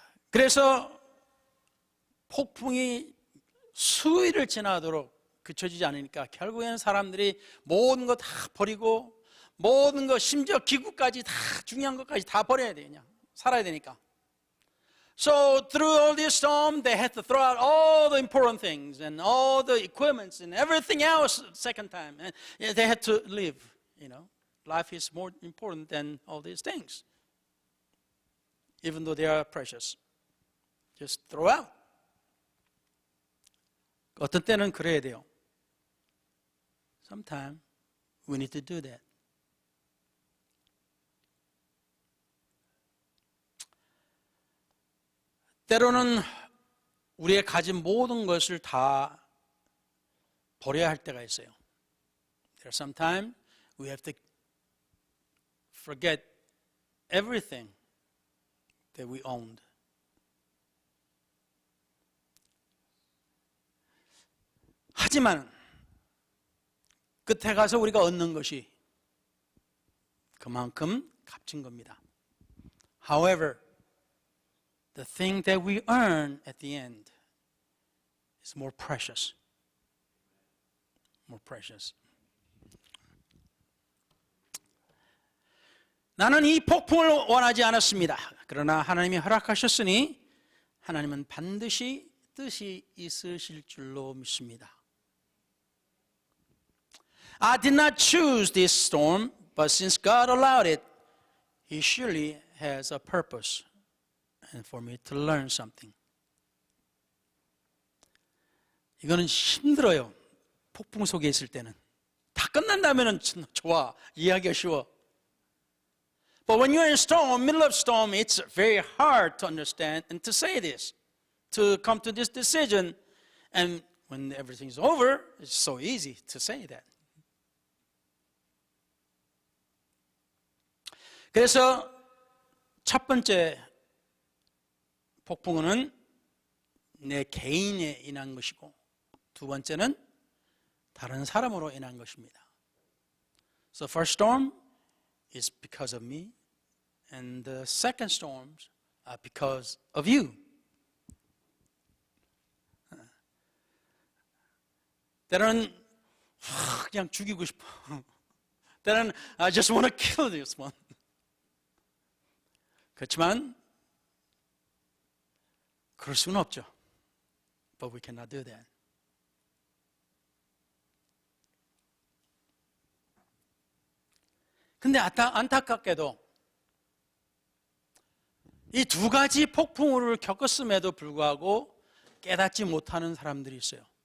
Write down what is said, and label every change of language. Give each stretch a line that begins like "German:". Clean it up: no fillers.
Korean: 그래서 폭풍이 수일을 지나도록 그쳐지지 않으니까 결국에는 사람들이 모든 거 다 버리고 모든 거 심지어 기구까지 다 중요한 것까지 다 버려야 돼요. 그냥 살아야 되니까.
English: So through all this storm, they had to throw out all the important things and all the equipments and everything else second time. And they had to live, Life is more important than all these things. Even though they are precious. Just throw out.
Korean: 어떤 때는 그래야 돼요.
English: Sometimes we need to do that.
Korean: 때로는 우리의 가진 모든 것을 다 버려야 할 때가 있어요.
English: There are sometimes we have to forget everything that we owned.
Korean: 하지만 끝에 가서 우리가 얻는 것이 그만큼 값진 겁니다.
English: However, the thing that we earn at the end is more precious. More precious.
Korean: 나는 이 폭풍을 원하지 않았습니다. 그러나 하나님이 허락하셨으니 하나님은 반드시 뜻이 있으실 줄로 믿습니다.
English: I did not choose this storm, but since God allowed it, He surely has a purpose and for me to learn something.
Korean: 이거는 힘들어요. 폭풍 속에 있을 때는. 다 끝난다면 좋아. 이해하기가 쉬워.
English: But when you're in storm, middle of storm, it's very hard to understand and to say this, to come to this decision. And when everything's over, it's so easy to say that.
Korean: 그래서 첫 번째 폭풍은 내 개인에 인한 것이고, 두 번째는 다른 사람으로 인한 것입니다.
English: So first storm is because of me, and the second storms are because of you.
Korean: 때로는 그냥 죽이고 싶어. 때로는
English: I just want to kill this one.
Korean: 그렇지만 그럴 수는 없죠.
English: But we cannot do that.
Korean: 근데 안타깝게도 이 두 가지 폭풍우를 겪었음에도 불구하고 깨닫지 못하는 사람들이 있어요.